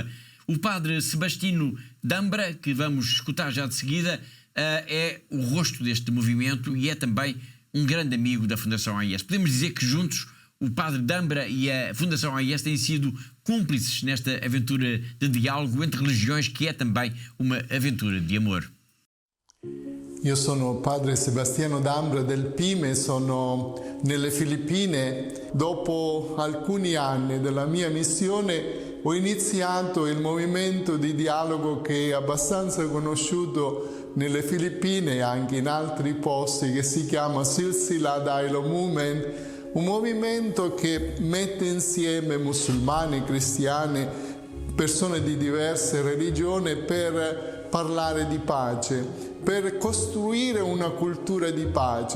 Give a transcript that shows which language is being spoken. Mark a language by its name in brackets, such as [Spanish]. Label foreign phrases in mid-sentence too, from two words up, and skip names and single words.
[Portuguese] O padre Sebastiano Dambra, que vamos escutar já de seguida, é o rosto deste movimento e é também um grande amigo da Fundação AIS. Podemos dizer que juntos o Padre Dambra e a Fundação AIS têm sido cúmplices nesta aventura de diálogo entre religiões, que é também uma aventura de amor. [Italian] Io sono padre Sebastiano Dambra del Pime, sono nelle Filippine. Dopo alcuni anni della mia missione ho iniziato il movimento di dialogo che è abbastanza conosciuto nelle Filippine e anche in altri posti, che si chiama Silsila Dialogue Movement, un movimento che mette insieme musulmani, cristiani, persone di diverse religioni per parlare di pace, per costruire una cultura di pace.